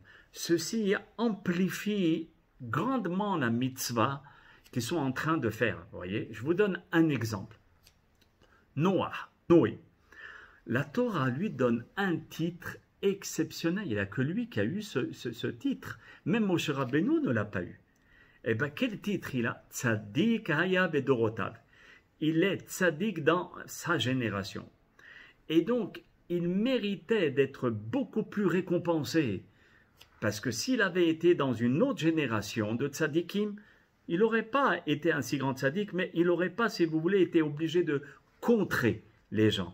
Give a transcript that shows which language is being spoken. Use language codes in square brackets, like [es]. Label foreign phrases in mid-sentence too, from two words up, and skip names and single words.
[fr] Ceci amplifie grandement la mitzvah qu'ils sont en train de faire. Vous voyez, je vous donne un exemple. Noé. La Torah lui donne un titre exceptionnel. Il n'y a que lui qui a eu ce titre. Même Moshe Rabbeinu ne l'a pas eu. Eh bien, quel titre il a? [he] צדיק היה בדורותיו. [fr] Il est tzadik dans sa génération. Et donc, il méritait d'être beaucoup plus récompensé. Parce que s'il avait été dans une autre génération de tzadikim, il n'aurait pas été un si grand tzadik, mais il n'aurait pas, si vous voulez, été obligé de contrer les gens.